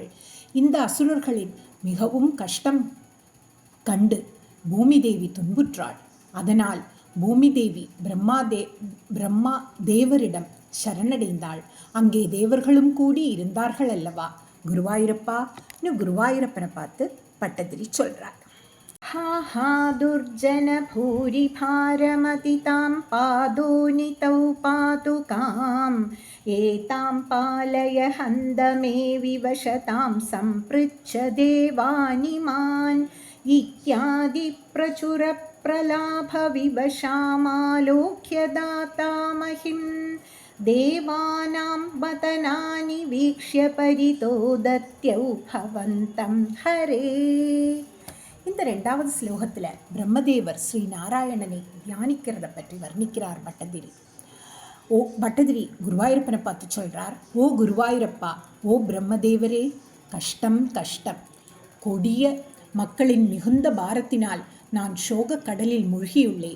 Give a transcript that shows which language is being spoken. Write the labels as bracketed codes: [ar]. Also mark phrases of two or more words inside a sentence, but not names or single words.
[ta] இந்த அசுரர்களின் மிகவும் கஷ்டம் கண்டு பூமி தேவி துன்புற்றாள். அதனால் பூமி தேவி பிரம்மா தேவரிடம் சரணடைந்தாள். அங்கே தேவர்களும் கூடி இருந்தார்கள் அல்லவா குருவாயூரப்பா. குருவாயூரப்பனை பார்த்து பட்டதிரி சொல்றார். [sa] हा हा दुर्जन भूरि भारमतितां पादोनितौ पादुकाम् एतां पालय हन्द मे विवशतां सम्पृच्छ देवानिमान् इत्यादि प्रचुरप्रलाभविवशामालोक्य दातामहिं देवानां वदनानि वीक्ष्य परितो दत्यौ भवन्तं हरे. [ta] இந்த 2வது ஸ்லோகத்தில் பிரம்மதேவர் ஸ்ரீ நாராயணனை தியானிக்கிறத பற்றி வர்ணிக்கிறார் பட்டதிரி. பட்டதிரி குருவாயூரப்பனை பார்த்து சொல்கிறார், ஓ குருவாயூரப்பா, ஓ பிரம்மதேவரே, கஷ்டம் கஷ்டம். கொடிய மக்களின் மிகுந்த பாரத்தினால் நான் சோக கடலில் மூழ்கியுள்ளேன்.